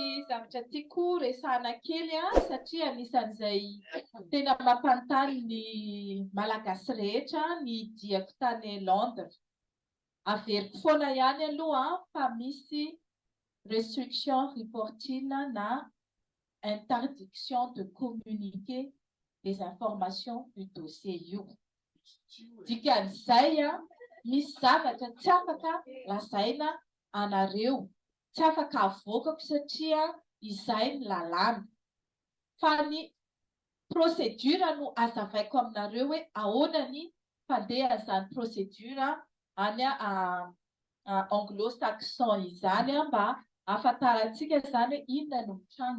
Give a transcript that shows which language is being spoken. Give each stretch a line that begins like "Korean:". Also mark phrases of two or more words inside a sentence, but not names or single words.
Malagasy: zavatra tiako resahana kely satria anisan'izay tena mampanontany ny malagasy rehetra ny diako tany Londres. Averiko foana ihany aloha fa misy
English: restriction reporting
Malagasy: na
French: interdiction de communiquer des informations du dossier
Malagasy: io. Dikan'izay misy zavatra tsy afaka lazaina anareo, tsy afaka avoakako satria izay ny lalàna. Fa ny procédure no azavaiko aminareo hoe ahoana ny fandeha izany procédure any anglo-saxon izany mba ahafantarantsika izany hoe inona no mitranga.